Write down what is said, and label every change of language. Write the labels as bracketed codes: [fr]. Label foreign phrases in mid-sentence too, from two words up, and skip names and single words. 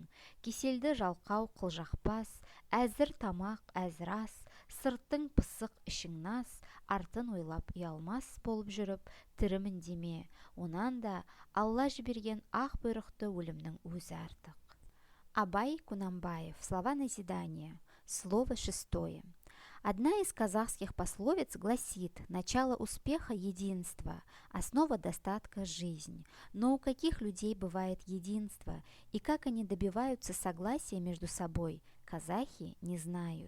[kk] Кеселді жалқау қылжақпас, әзір тамақ, әзір ас, сыртың пысық, ішің нас, артын ойлап ұялмас болып жүріп, тірімін деме. Онан да Алла жіберген ақ бұйрықты өлімнің өзі артық. Абай Құнанбаев. [ru] Слова назидания. Слово 6. Одна из казахских пословиц гласит: начало успеха – единство, основа достатка – жизнь. Но у каких людей бывает единство, и как они добиваются согласия между собой, казахи не знают.